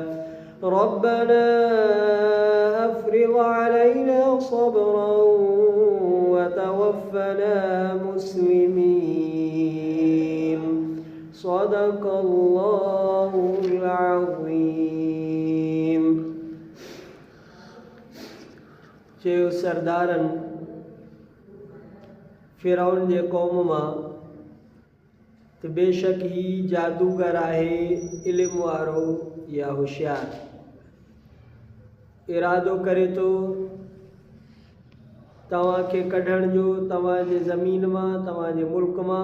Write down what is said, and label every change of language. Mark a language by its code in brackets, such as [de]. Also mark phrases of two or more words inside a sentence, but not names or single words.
[ar] ربنا أفرغ علينا صبرا وتوفنا مسلمين. صدق الله العظيم. [sd] चयो सरदारनि फिरौन जे क़ौम मां त बेशक ही जादूगर आहे इल्म वारो या होशियार इरादो करे तो तव्हांखे कढण जो तव्हांजे ज़मीन मां तव्हांजे मुल्क मां।